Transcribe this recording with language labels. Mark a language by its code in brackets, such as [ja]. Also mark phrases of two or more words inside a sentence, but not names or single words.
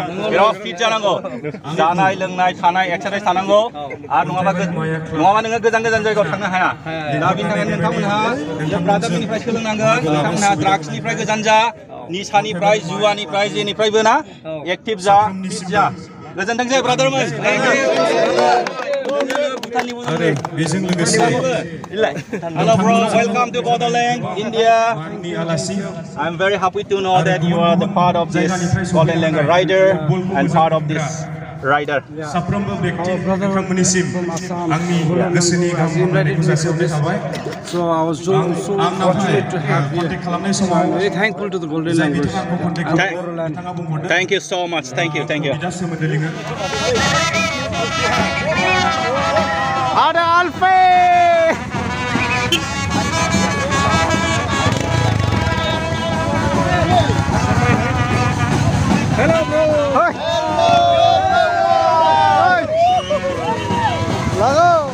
[brx] बिराद फिट जानांगौ जानाय लोंनाय थानाय एक्सारसाइज थानांगौ आरो नङाबा नोङो गोजान जायगायाव थांनो हाया दा बेनि थाखायनो नोंथांमोनहा ब्रादारफोरनिफ्राय सोलोंनांगोन नोंथांमोनहा ड्राग्सनिफ्राय गोजान जा निसानिफ्राय जुवानिफ्राय जेनिफ्रायबो ना एक्टिभ जा फिट जा गोजोनथोंसै ब्रादारमोन [en] Hello bro, welcome to Bodoland, India. I'm very happy to know that you are the part of this Golden Langur Rider and part of this rider. So I was so fortunate to have you. I'm very thankful to the Golden Langurs. Thank you so much. Thank you. Ada Alfe! Hello bro! Hey! Lago!